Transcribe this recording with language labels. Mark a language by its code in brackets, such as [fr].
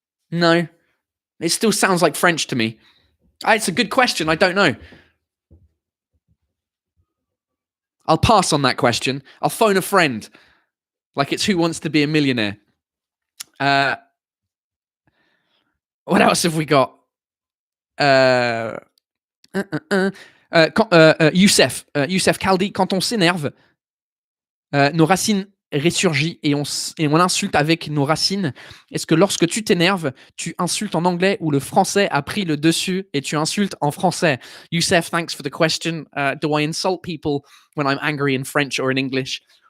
[en] No, it still sounds like French to me. It's a good question. I don't know. I'll pass on that question. I'll phone a friend. Like it's Who Wants to Be a Millionaire. What else have we got? [fr] Youssef Kaldi, quand on s'énerve, nos racines ressurgissent et on insulte avec nos racines. Est-ce que lorsque tu t'énerves, tu insultes en anglais ou le français a pris le dessus et tu insultes en français? [en] Youssef, thanks for the question. Do I insult people when I'm angry in French or in English?